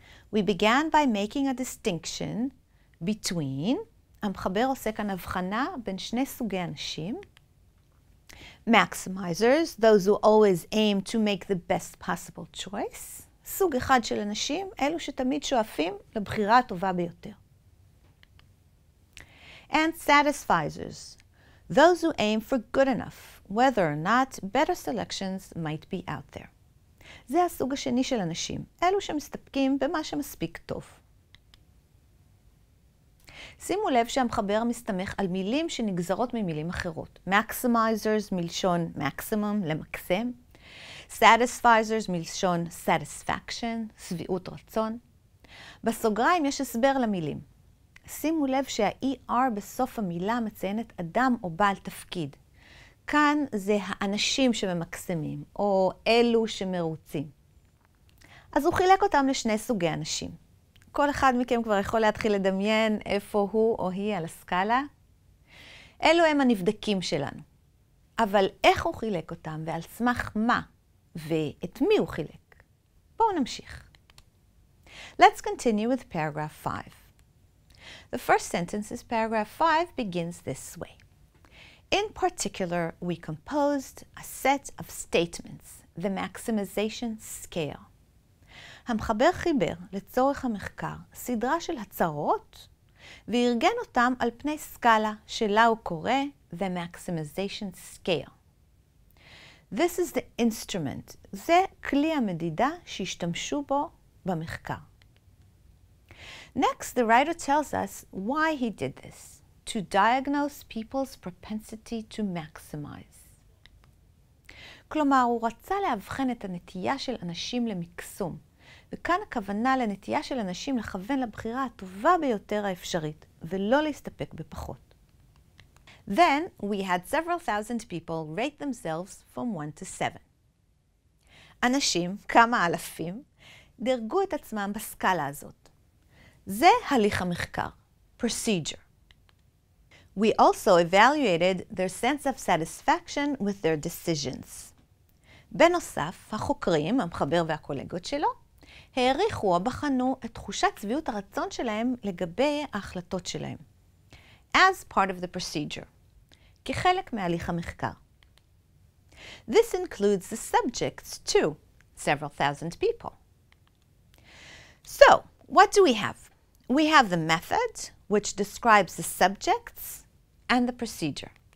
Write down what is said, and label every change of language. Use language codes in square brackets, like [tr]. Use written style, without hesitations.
[en] We began by making a distinction between, [he] המחבר עושה כאן הבחנה בין שני סוגי אנשים, [en] maximizers, those who always aim to make the best possible choice, [he] סוג אחד של אנשים, אלו שתמיד שואפים לבחירה הטובה ביותר. [en] And satisficers, those who aim for good enough, whether or not better selections might be out there. [he] זה הסוג השני של אנשים, אלו שמסתפקים במה שמספיק טוב. שימו לב שהמחבר מסתמך על מילים שנגזרות ממילים אחרות. maximizers מלשון maximum, למקסם. satisficers מלשון satisfaction, שביעות רצון. בסוגריים יש הסבר למילים. שימו לב שה-ER בסוף המילה מציינת אדם או בעל תפקיד. כאן זה האנשים שממקסמים, או אלו שמרוצים. אז הוא חילק אותם לשני סוגי אנשים. כל אחד מכם כבר יכול להתחיל לדמיין איפה הוא או היא על הסקאלה. אלו הם הנבדקים שלנו. אבל איך הוא חילק אותם ועל סמך מה ואת מי הוא חילק? בואו נמשיך. [en] Let's continue with paragraph 5. The first sentence is paragraph 5 begins this way. In particular, we composed a set of statements, the maximization scale. [he] המחבר חיבר לצורך המחקר סדרה של הצהרות וארגן אותם על פני סקאלה שלה הוא קורא the maximization scale. [en] This is the instrument. [he] זה כלי המדידה שהשתמשו בו במחקר. [en] Next, the writer tells us why he did this, to diagnose people's propensity to maximize. [he] כלומר, הוא רצה להבחן את הנטייה של אנשים למקסום, וכאן הכוונה לנטייה של אנשים לכוון לבחירה הטובה ביותר האפשרית, ולא להסתפק בפחות. [en] Then, we had several thousand people rate themselves from 1 to 7. [he] אנשים, כמה אלפים, דרגו את עצמם בסקאלה הזאת. זה הליך המחקר, procedure. [en] We also evaluated their sense of satisfaction with their decisions. [he] בנוסף, החוקרים, המחבר והקולגות שלו, העריכו או בחנו את תחושת שביעות הרצון שלהם לגבי ההחלטות שלהם. [en] As part of the procedure, [he] כחלק מהליך המחקר. [en] This includes the subjects too, several thousand people. So, what do we have? We have the method, which describes the subjects, and the procedure.